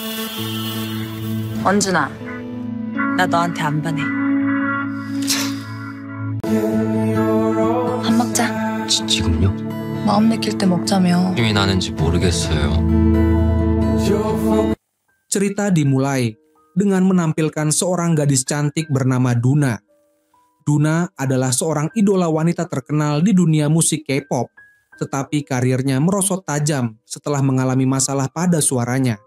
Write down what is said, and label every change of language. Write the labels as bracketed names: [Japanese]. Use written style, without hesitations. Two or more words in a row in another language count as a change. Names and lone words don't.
[Korean] 원준아, 나 너한테 안 반해. 밥 먹자. 지금요? 마음 내킬 때 먹자며. 힘이 나는지 모르겠어요. [Indonesian] Cerita dimulai dengan menampilkan seorang gadis cantik bernama Duna. Duna adalah seorang idola wanita terkenal di dunia musik K-pop, tetapi karirnya merosot tajam setelah mengalami masalah pada suaranya.